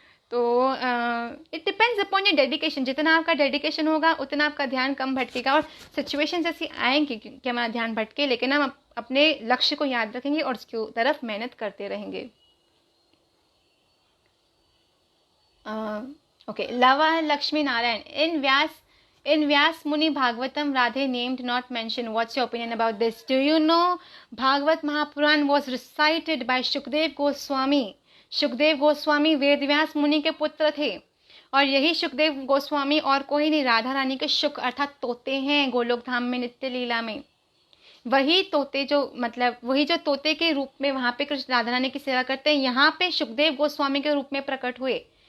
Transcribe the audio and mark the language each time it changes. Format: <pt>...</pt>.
<hi>तो</hi> <en>It depends upon your dedication.</en> <hi>जितना आपका डेडिकेशन होगा उतना आपका ध्यान कम भटकेगा, और सिचुएशंस ऐसी आएंगी कि हमारा ध्यान भटके, लेकिन हम अपने लक्ष्य को याद रखेंगे और उसकी तरफ मेहनत करते रहेंगे।</hi> <en>Okay, Lava Lakshmi Narayan, in Vyas Muni Bhagavatam Radhe named not mentioned. What's your opinion about this? Do you know Bhagavat Mahapuran was recited by Shukdev Goswami?</en> <hi>Shukdev Goswami Vedvyas मुनि के पुत्र थे, और यही शुकदेव गोस्वामी और कोई नहीं, राधा रानी के शुक अर्थात तोते हैं गोलोक धाम में नित्य लीला में। वही तोते जो मतलब वही जो तोते के रूप में वहां पे कृष्ण राधा रानी की सेवा करते हैं, यहाँ पे शुकदेव गोस्वामी के रूप में प्रकट हुए।</hi>